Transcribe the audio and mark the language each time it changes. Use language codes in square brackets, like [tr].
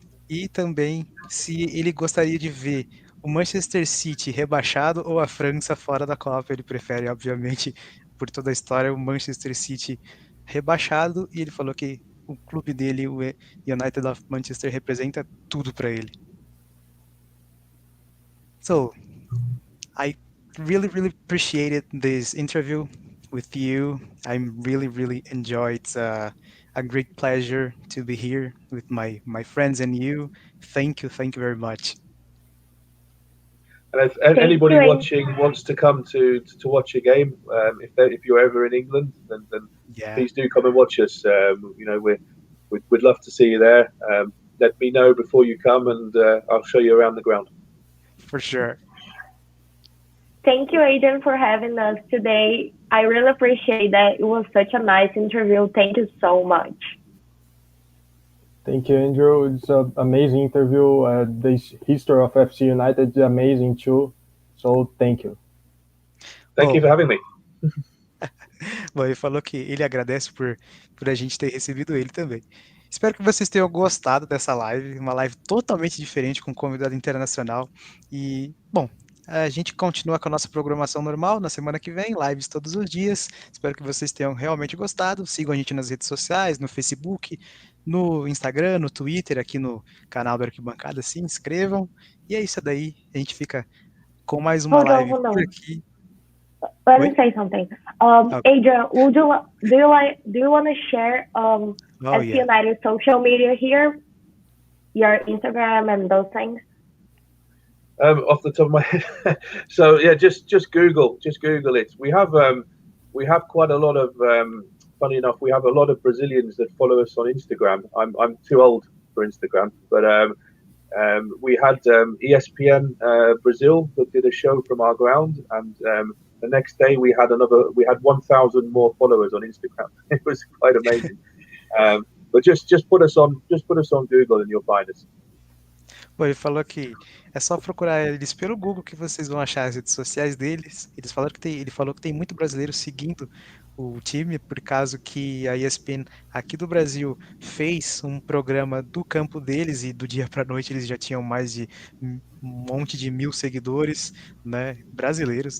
[pt] E também se ele gostaria de ver o Manchester City rebaixado ou a França fora da Copa. Ele prefere, obviamente, por toda a história, o Manchester City rebaixado. E ele falou que o clube dele, o United of Manchester, representa tudo para ele. [en] So, I really, really appreciated this interview with you. I'm really enjoyed. It's a great pleasure to be here with my friends and you. Thank you very much. And if anybody watching wants to come to watch a game, if you're ever in England, then Yeah, please do come and watch us. We'd love to see you there. Let me know before you come, and I'll show you around the ground. for sure. Thank you, Adrian, for having us today. I really appreciate that. It was such a nice interview. Thank you so much. Thank you, Andrew. It's an amazing interview. The history of FC United is amazing too. So thank you. Thank you for having me. [pt] Bom, ele falou que ele agradece por a gente ter recebido ele também. Espero que vocês tenham gostado dessa live, uma live totalmente diferente com um convidado internacional. E, bom, a gente continua com a nossa programação normal na semana que vem, lives todos os dias. Espero que vocês tenham realmente gostado. Sigam a gente nas redes sociais, no Facebook, no Instagram, no Twitter, aqui no canal do Arquibancada. Se inscrevam. E é isso daí. A gente fica com mais uma live por aqui. [en] Let me say something. Adrian, do you want to share FC United social media here, your Instagram and those things? Off the top of my head, so yeah, just Google it. We have quite a lot of funny enough, we have a lot of Brazilians that follow us on Instagram. I'm too old for Instagram, but we had ESPN Brazil that did a show from our ground, and the next day we had 1,000 more followers on Instagram. It was quite amazing. But just put us on Google and you'll find us. [pt] Bom, ele falou que é só procurar eles pelo Google que vocês vão achar as redes sociais deles. Ele falou que tem muito brasileiro seguindo o time, por causa que a ESPN aqui do Brasil fez um programa do campo deles e do dia para noite eles já tinham mais de um monte de 1.000 seguidores, né, brasileiros.